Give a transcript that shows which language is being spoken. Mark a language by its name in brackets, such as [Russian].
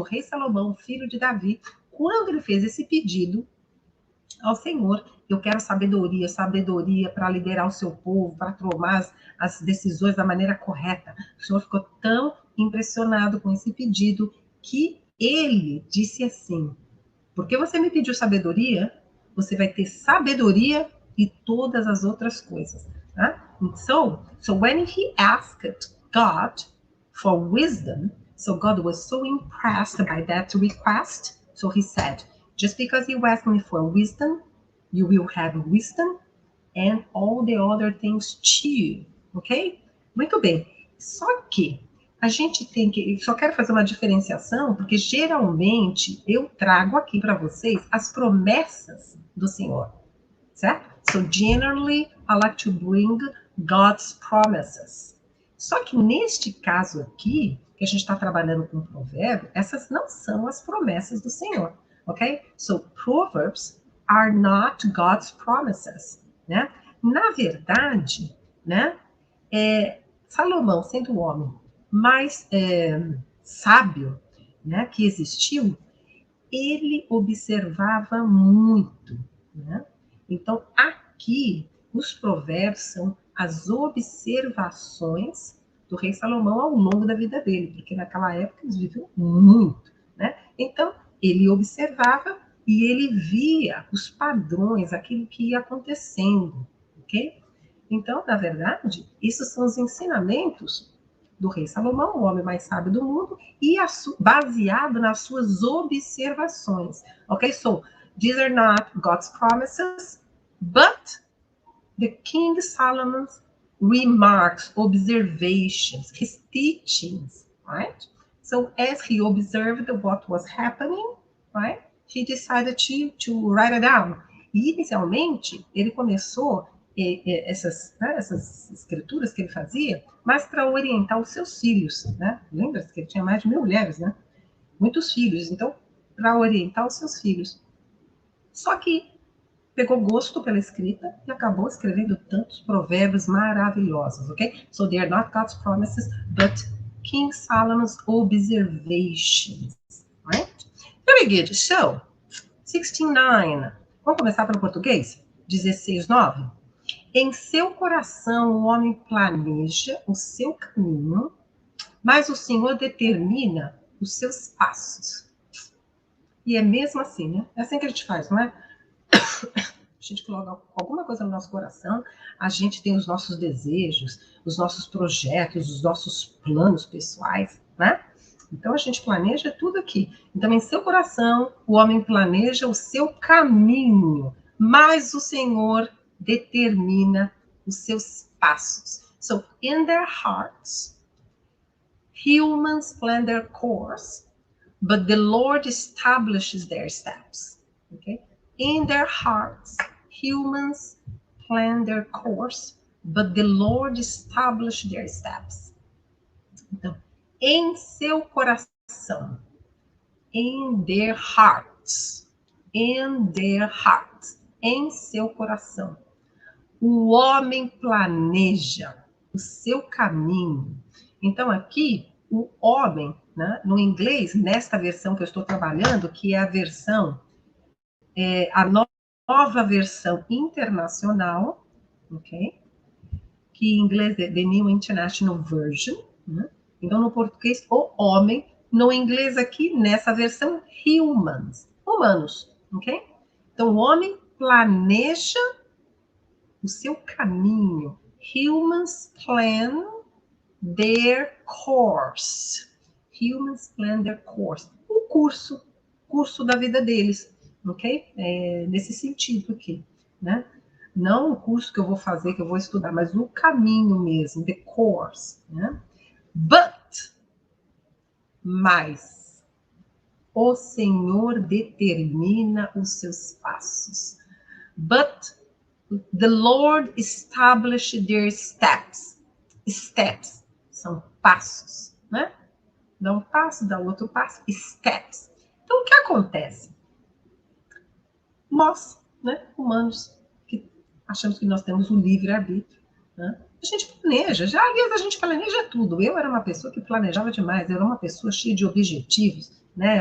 [Portuguese] O rei Salomão, filho de Davi, quando ele fez esse pedido ao Senhor, eu quero sabedoria, sabedoria para liderar o seu povo, para tomar as decisões da maneira correta. O Senhor ficou tão impressionado com esse pedido que ele disse assim: porque você me pediu sabedoria, você vai ter sabedoria e todas as outras coisas. Tá? [English] So when he asked God for wisdom, so God was so impressed by that request, so he said, just because you ask me for wisdom, you will have wisdom and all the other things too, ok? [Portuguese] Muito bem. Só que a gente tem que, só quero fazer uma diferenciação, porque geralmente eu trago aqui para vocês as promessas do Senhor, certo? [English] So generally, I like to bring God's promises. [Portuguese] Só que neste caso aqui, que a gente está trabalhando com provérbio, essas não são as promessas do Senhor, ok? [English] So Proverbs are not God's promises, [Portuguese] né? Na verdade, né? Salomão, sendo o homem mais sábio, né, que existiu, ele observava muito, né? Então, aqui, os provérbios são as observações do rei Salomão ao longo da vida dele, porque naquela época eles viviam muito, né? Então, ele observava e ele via os padrões, aquilo que ia acontecendo, ok? Então, na verdade, esses são os ensinamentos do rei Salomão, o homem mais sábio do mundo, e baseado nas suas observações. Ok? [English] So, these are not God's promises, but the King Solomon's remarks, observations, his teachings, right? So, as he observed what was happening, right, he decided to write it down. [Portuguese] E, inicialmente, ele começou essas escrituras que ele fazia, mas para orientar os seus filhos, né? Lembra-se que ele tinha mais de 1000 mulheres, né? Muitos filhos, então, para orientar os seus filhos. Só que pegou gosto pela escrita e acabou escrevendo tantos provérbios maravilhosos, ok? [English] So they are not God's promises, but King Solomon's observations, right? Very good. So, 16:9. [Portuguese] Vamos começar pelo português? 16:9. Em seu coração o homem planeja o seu caminho, mas o Senhor determina os seus passos. E é mesmo assim, né? É assim que a gente faz, não é? A gente coloca alguma coisa no nosso coração, a gente tem os nossos desejos, os nossos projetos, os nossos planos pessoais, né? Então a gente planeja tudo aqui. Então, em seu coração, o homem planeja o seu caminho, mas o Senhor determina os seus passos. [English] So, in their hearts, humans plan their course, but the Lord establishes their steps. Okay? In their hearts, humans plan their course, but the Lord establishes their steps. [Portuguese] Então, em seu coração, [English] in their hearts, [Portuguese] em seu coração, o homem planeja o seu caminho. Então, aqui, o homem, né, no inglês, nesta versão que eu estou trabalhando, que é a versão, a nova versão internacional, ok? Que em inglês é The New International Version, né? Então, no português, o homem, no inglês aqui, nessa versão, humans, humanos, ok? Então, o homem planeja o seu caminho. [English] Humans plan their course. Humans plan their course. [Portuguese] O curso da vida deles, ok? Nesse sentido aqui, né? Não o curso que eu vou fazer, que eu vou estudar, mas o caminho mesmo, the course, né? Mas, o Senhor determina os seus passos. [English] But the Lord established their steps. [Portuguese] Steps são passos, né? Dá um passo, dá outro passo, steps. Então, o que acontece? Nós, né, humanos, que achamos que nós temos o livre-arbítrio, né? A gente planeja, aliás, a gente planeja tudo. Eu era uma pessoa que planejava demais, eu era uma pessoa cheia de objetivos, né?